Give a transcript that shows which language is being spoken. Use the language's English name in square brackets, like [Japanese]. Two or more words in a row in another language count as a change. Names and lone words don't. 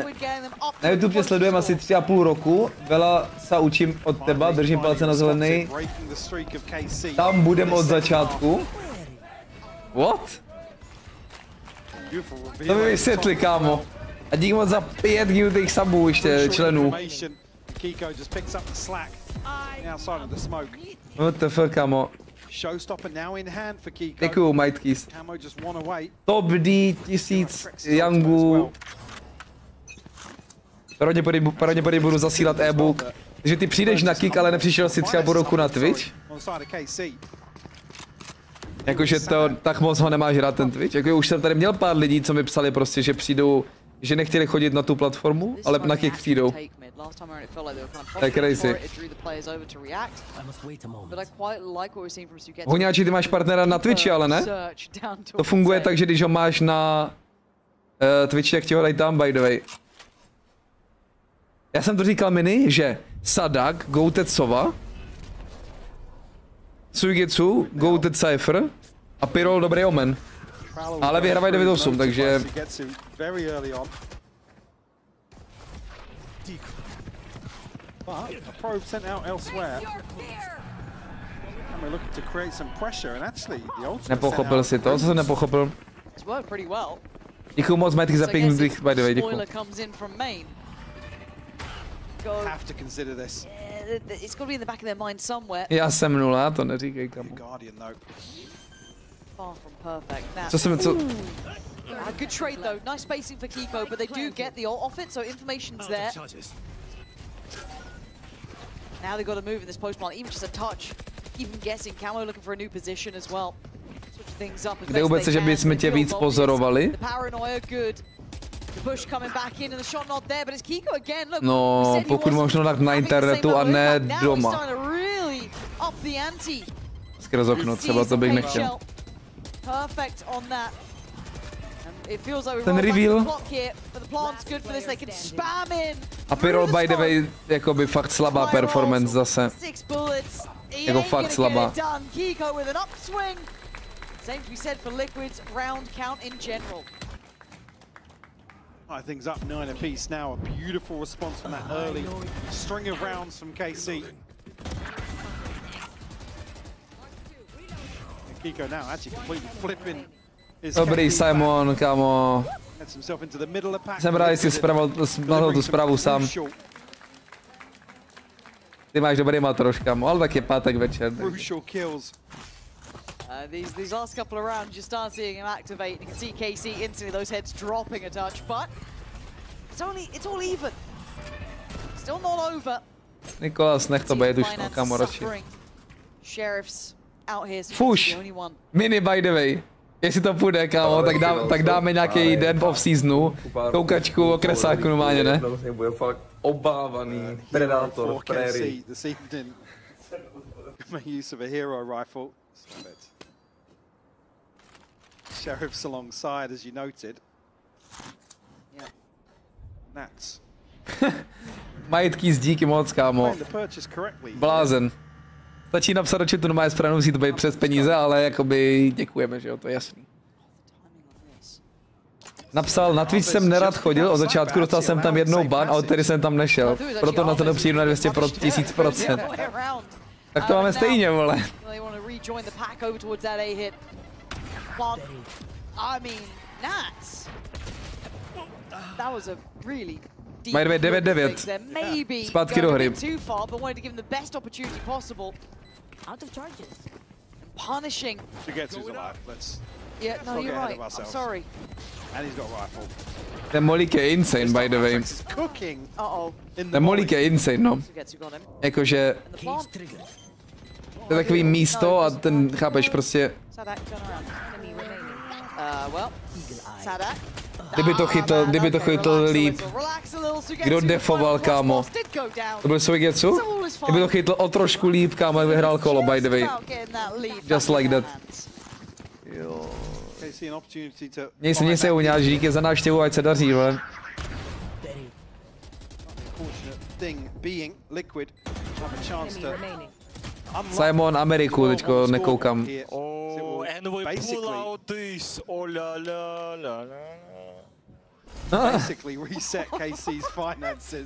[Czech] Na YouTube tě sledujeme asi 3,5 roku. [Slovak] Vela se učím od teba, [Czech] držím palce na zelený. Tam budem od začátku. What? To mi vysvětli, kámo. A díky moc za 5 giltých subů ještě členů. [English] What the fuck, [Czech] kámo. Děkuju, Majtkýs. Top D 1000 Youngů. Pravděpodobně budu zasílat ebook. Takže ty přijdeš na Kick, ale nepřišel si třeba po roku na Twitch? Jakože to tak moc ho nemáš rád ten Twitch? Jako už jsem tady měl pár lidí, co mi psali prostě, že přijdou, že nechtěli chodit na tu platformu, ale na Kick přijdou. To je crazy. Huňáči, ty máš partnera na Twitchi, ale ne? To funguje tak, že když ho máš na Twitchi, tak ti ho dají tam, [English] by the way. [Czech] Já jsem to říkal Mini, že Sadak, Goated Sova, Suigetsu, Goated Cypher a Pyrol Dobrý Omen. Ale vyhrávají 9-8, takže... Nepochopil si to? Co jsem nepochopil? Děkuju moc, Majtky, za pěkný bych, [English] by the way, [Czech] děkuju. [English] it's got to be in the back of their mind somewhere. [Czech] Já jsem nula, to neříkej kamo. [English] Far from perfect. Now, [Czech] Co jsem, co? [English] Good trade though, nice spacing for Kicku, but they do get the ult off it, so information's there. Now they've got to move in this post plant, even just a touch. Even guessing, Camo looking for a new position as well. Switch things up as [Czech] Jde vůbec, že bychom tě víc pozorovali? [English] The paranoia, good. The push coming back in and the shot not there, but it's Kicku again. Look, [Czech] No, pokud možno tak na internetu a ne doma. Skrz okno třeba, to bych nechtěl. [English] Perfect on that. It feels like [Czech] Ten reveal. A Pyrrol [English] by the way, [Czech] jakoby fakt slabá performance zase. Jako fakt slabá. [English] Same to be said for Liquid's round count in general. Things up 9 apiece now. A beautiful response from that early string of rounds from KC. Kicku now actually completely flipping. [Czech] Dobrý Simon, kámo. Jsem rád, že jsi spravil tu zprávu sám. Ty máš dobrý matroš, kámo, ale tak je pátek večer. [English] These last couple of rounds, you start seeing him activate. You can see KC instantly, those heads dropping a touch, but it's all even. Still not over. [Czech] Nikolas, nech to být už, no, kámo, radši. [English] Sheriffs out here, so [Czech] Fuš, mini [English] by the way. [Czech] Jestli to půjde, kámo, tak dáme nějaký den v off-seasonu. Koukačku, okresáku normálně, ne? Bude fakt obávaný predátor v prérii. [English] Use of a hero rifle. Sheriffs alongside, as you noted. Yeah. Nats. [Czech] Majitky z díky moc, kámo. Blázen. Stačí napsat do chatu, normálně správně musí to být přes peníze, ale jakoby děkujeme, že jo, to je jasný. Napsal, na Twitch jsem nerad chodil, od začátku dostal jsem tam jednou ban a od tedy jsem tam nešel. Proto na to přijdu na 1000%. Tak to máme stejně, vole. Mají 9-9. Zpátky do hry. [English] Out of charges. Punishing. Sugetsu's alive. Let's. Yeah, no, you're right. I'm sorry. And he's got a rifle. [Czech] Ten molík je insane, [English] by the way. [Czech] Ten molík je insane, no. Jakože... To je takový místo a ten, chápeš, prostě... Kdyby to chytl líp. Kdo defoval, kámo? To byl Sugetsu? Kdyby to chytl o trošku líp, kámo, vyhrál kolo, [English] by the way. Just like that. [Czech] Jo. Měj se uňáš, díky za návštěvu, ať se daří, vole. Simon Ameriku teďko nekoukám. [English] Basically reset KC's finances.